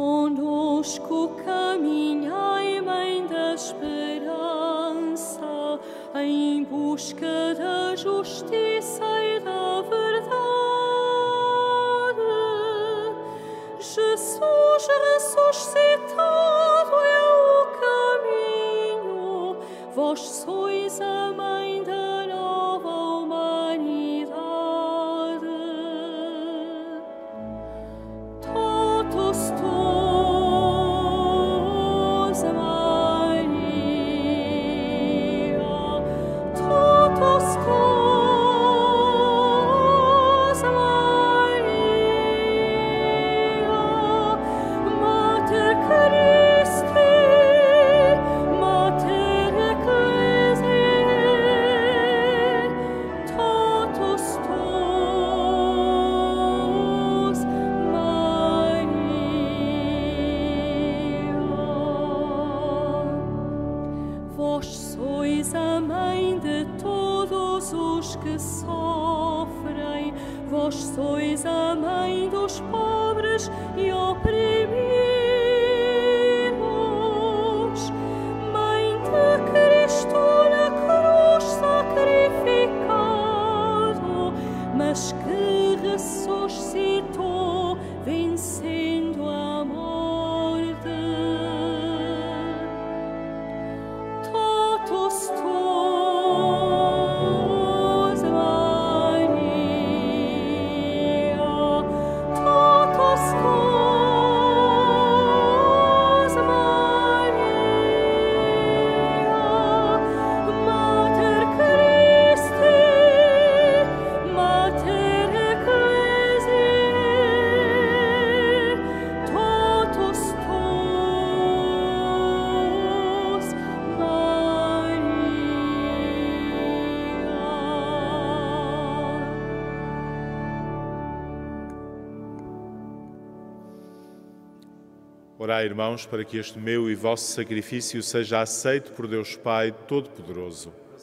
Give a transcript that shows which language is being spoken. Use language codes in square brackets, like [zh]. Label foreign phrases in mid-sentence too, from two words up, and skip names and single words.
[pt] Conosco caminhai, Mãe da Esperança, em busca da justiça e da verdade. Jesus ressuscitado é o caminho, vós sois a Mãe da nova humanidade. [la] Totus tuus, Maria, totus tuus, Maria, Mater Christi, Mater Ecclesiae, totus tuus, Maria. [pt] Vós sois a Mãe de todos os que sofrem, vós sois a Mãe dos pobres e oprimidos, Mãe de Cristo na cruz sacrificado, mas que ressuscitou vencendo a morte. [la] Totus tuus, Maria, totus tuus, Maria, Mater Christi, Mater Ecclesiae, totus tuus, Maria. [pt] Orai, irmãos, para que este meu e vosso sacrifício seja aceito por Deus Pai Todo-Poderoso.